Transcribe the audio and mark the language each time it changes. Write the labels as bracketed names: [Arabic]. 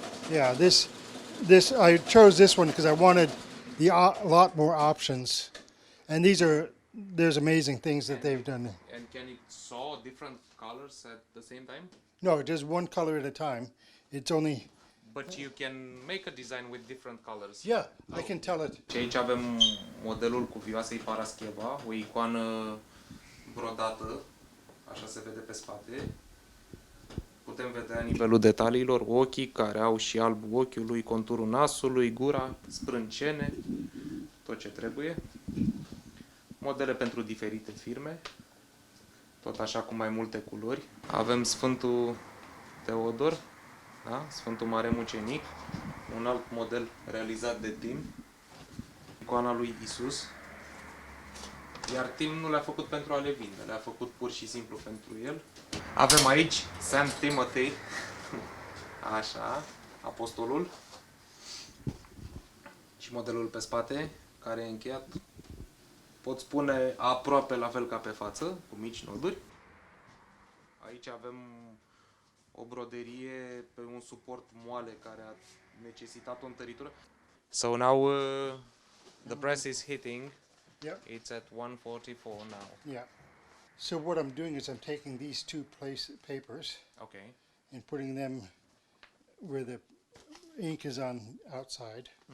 [English] Yeah, this I chose this one because I wanted a lot more options. And there's amazing things that they've done. And can it sew different colors at the same time? No, just one color at a time. It's only. But you can make a design with different colors. Yeah, I can tell it. [Romanian] Și aici avem modelul cu Vioasei Parascheva, o icoană brodată, așa se vede pe spate. Putem vedea nivelul detaliilor, ochii care au și albul ochiului, conturul nasului, gura, sprâncene, tot ce trebuie. Modele pentru diferite firme, tot așa cu mai multe culori. Avem Sfântul Teodor, da? Sfântul Mare Mucenic, un alt model realizat de Tim, icoana lui Isus, iar Tim nu le-a făcut pentru a le vinde, le-a făcut pur și simplu pentru el. Avem aici Saint Timothy, așa, apostolul, și modelul pe spate, care e încheiat, pot spune aproape la fel ca pe față, cu mici noduri. Aici avem o broderie pe un suport moale care a necesitat o întăritură. [English] So now the press is hitting. Yep. It's at 144 now. Yeah. So what I'm doing is I'm taking these two papers Okay. and putting them where the ink is on outside.